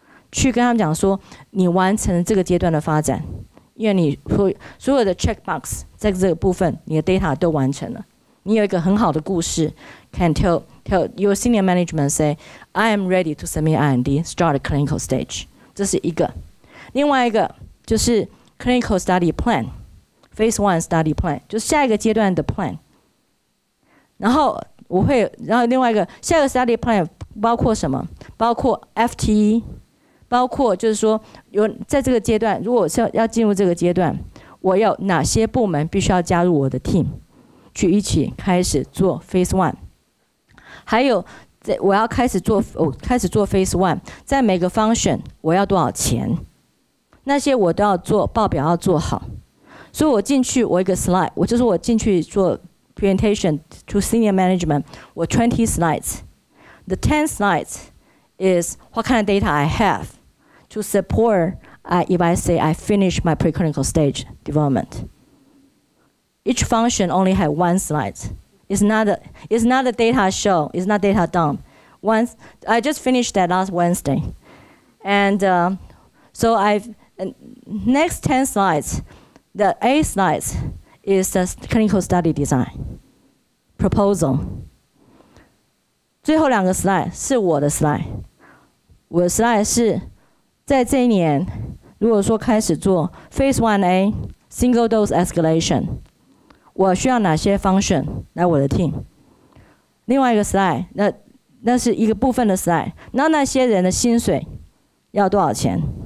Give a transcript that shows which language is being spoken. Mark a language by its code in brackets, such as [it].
[zh] 去跟他们讲说你完成这个阶段的发展，因为你所有的 checkbox 在这个部分你的 data 都完成了，你有一个很好的故事 ， can tell your senior management say I am ready to submit IND, start a clinical stage。这是一个，另外一个就是 clinical study plan, phase 1 study plan， 就是下一个阶段的 plan。然后另外一个下一个 study plan 包括什么？包括 FTE， 包括就是说在这个阶段，如果是要进入这个阶段，我有哪些部门必须要加入我的 team， 去一起开始做 phase 1。还有，我要开始做 phase 1， 在每个 function 我要多少钱，那些我都要做报表要做好。所以我进去我一个 slide， 我进去做 presentation to senior management，我20 slides。 [en] The 10 slides is what kind of data I have to support if I say I finish my preclinical stage development. Each function only had 1 slide. It's not a data show. It's not data dump. I just finished that last Wednesday, and so next 10 slides, the 8 slides is the clinical study design proposal. [zh] 最后2个 slide 是我的 slide， 我的 slide 是在这一年，如果说开始做 Phase 1A single dose escalation。我需要哪些 function 来我的 team？ 另外一个 slide， 那是一个部分的 slide， 然后那些人的薪水要多少钱？